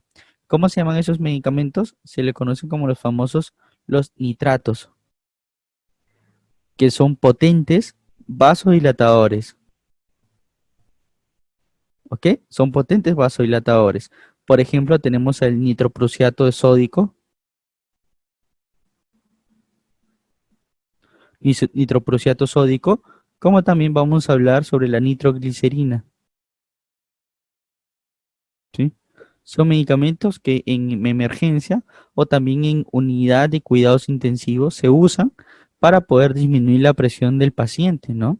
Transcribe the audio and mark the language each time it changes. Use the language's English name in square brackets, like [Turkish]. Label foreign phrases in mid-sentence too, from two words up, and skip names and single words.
[Spanish] ¿Cómo se llaman esos medicamentos? Se le conocen como los nitratos, que son potentes vasodilatadores, ¿ok? Son potentes vasodilatadores. Por ejemplo, tenemos el nitroprusiato de sódico, nitroprusiato sódico, como también vamos a hablar sobre la nitroglicerina. ¿Sí? Son medicamentos que en emergencia o también en unidad de cuidados intensivos se usan para poder disminuir la presión del paciente, ¿no?